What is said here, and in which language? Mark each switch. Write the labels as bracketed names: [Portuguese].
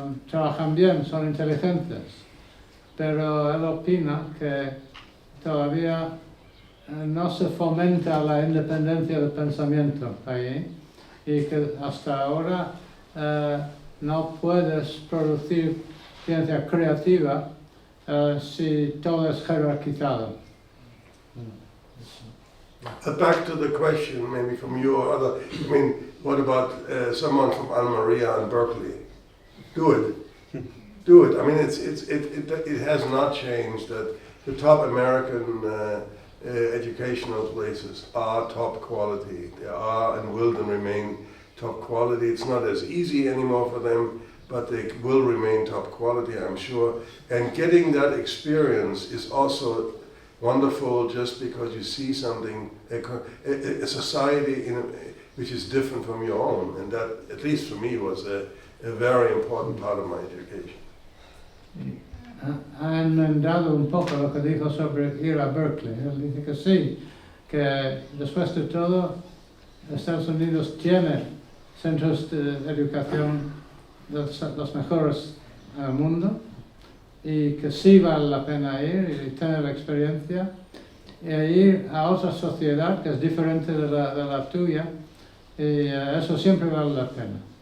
[Spanish] Trabajan bien, son inteligentes, pero él opina que todavía no se fomenta la independencia del pensamiento ahí y que hasta ahora no puedes producir ciencia creativa si todo es jerarquizado. [English] Back to the question, maybe from you or other. I mean, what about someone from Almería and Berkeley? Do it. Do it. I mean, it has not changed that the top American educational places are top quality. They are and will remain top quality. It's not as easy anymore for them, but they will remain top quality, I'm sure. And getting that experience is also wonderful, just because you see something, a society which is different from your own, and that, at least for me, was a a very important part of my education. [Spanish] Ha enmendado un poco lo que dijo sobre ir a Berkeley. Él dice que sí, que después de todo Estados Unidos tiene centros de educación los mejores del mundo y que sí vale la pena ir y tener la experiencia y ir a otra sociedad que es diferente de la tuya y eso siempre vale la pena.